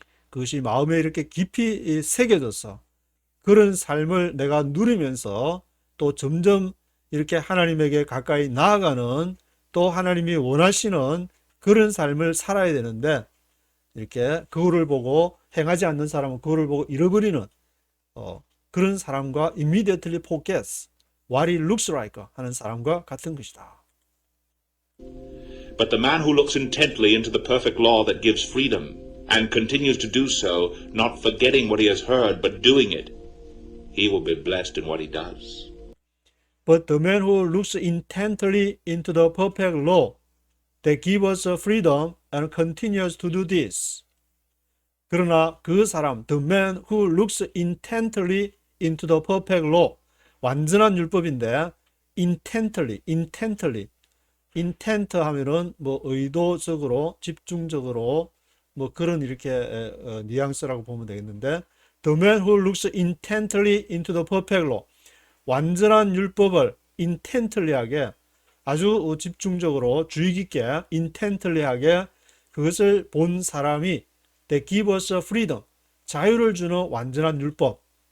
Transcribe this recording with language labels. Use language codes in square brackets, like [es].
[ko] 그것이 마음에 이렇게 깊이 새겨져서 그런 삶을 내가 누리면서 또 점점 이렇게 하나님에게 가까이 나아가는 또 하나님이 원하시는 그런 삶을 살아야 되는데 이렇게 거울을 보고 행하지 않는 사람은 거울을 보고 잃어버리는 그런 사람과 [en] immediately forgets what it looks like [ko] 하는 사람과 같은 것이다. [en] But the man who looks intently into the perfect law that gives freedom and continues to do so, not forgetting what he has heard but doing it, he will be blessed in what he does. But the man who looks intently into the perfect law that gives us freedom and continues to do this. [ko] 그러나 그 사람, [en] the man who looks intently into the perfect law, [ko] 완전한 율법인데 [en] intently [ko] intent 하면은 뭐 의도적으로 집중적으로 뭐 그런 이렇게 뉘앙스라고 보면 되겠는데 [en] the man who looks intently into the perfect law, [ko] 완전한 율법을 intently하게 아주 집중적으로 주의 깊게 intently하게 그것을 본 사람이 [en] that give us freedom, [ko] 자유를 주는 완전한 율법.